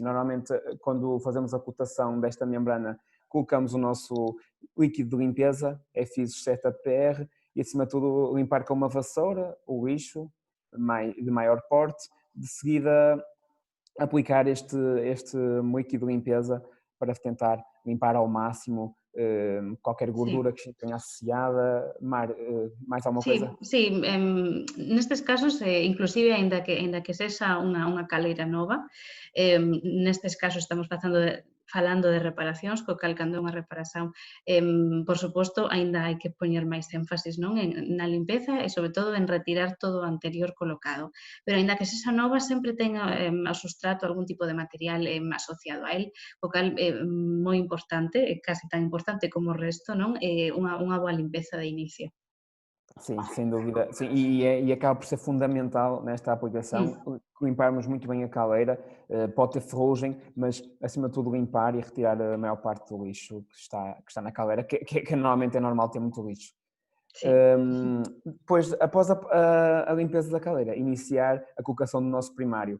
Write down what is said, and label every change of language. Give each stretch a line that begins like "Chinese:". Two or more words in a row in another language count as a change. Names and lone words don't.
Portuguese: Normalmente, quando fazemos a cotação desta membrana, colocamos o nosso líquido de limpeza, FISO 7PR, e acima de tudo limpar com uma vassoura o lixo de maior porte, de seguida aplicar este líquido de limpeza para tentar limpar ao máximo qualquer
Galician: Sí.
Portuguese: gordura que tenha associada. Mar, mais alguma coisa?
Galician: Sí, nestes casos, inclusive aínda que sexa unha caleira nova, nestes casos estamos falando de reparacións, co cal cando é unha reparación, por suposto, aínda hai que poñer máis énfasis non na limpeza e sobre todo en retirar todo o anterior colocado. Pero aínda que sexa nova, sempre ten ao sustrato algún tipo de material asociado a él, co cal é moi importante, casi tan importante como o resto, non? Unha boa limpeza de inicio.
Portuguese: Sim, sem dúvida. Sim, e acaba por ser fundamental nesta aplicação limparmos muito bem a caleira. Pode ter ferrugem, mas acima de tudo limpar e retirar a maior parte do lixo que está na caleira, que normalmente é normal ter muito lixo.
Galician: Sí,
Portuguese: Depois, após a limpeza da caleira, iniciar a colocação do nosso primário.